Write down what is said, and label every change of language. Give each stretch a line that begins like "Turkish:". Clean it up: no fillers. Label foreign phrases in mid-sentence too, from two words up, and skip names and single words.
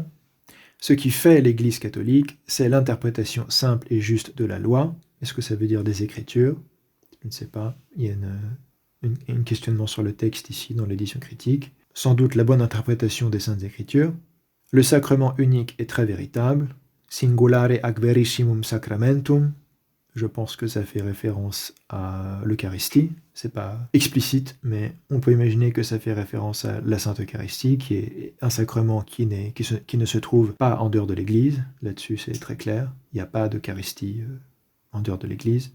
French: Ce qui fait l'Église catholique, c'est l'interprétation simple et juste de la loi. Est-ce que ça veut dire des Écritures? Je ne sais pas. Il y a un questionnement sur le texte ici dans l'édition critique, sans doute la bonne interprétation des Saintes Écritures. Le sacrement unique est très véritable,
Latin: singulare ac verissimum sacramentum,
French: je pense que ça fait référence à l'Eucharistie, c'est pas explicite, mais on peut imaginer que ça fait référence à la Sainte Eucharistie, qui est un sacrement qui ne se trouve pas en dehors de l'Église, là-dessus c'est très clair, il n'y a pas d'Eucharistie en dehors de l'Église.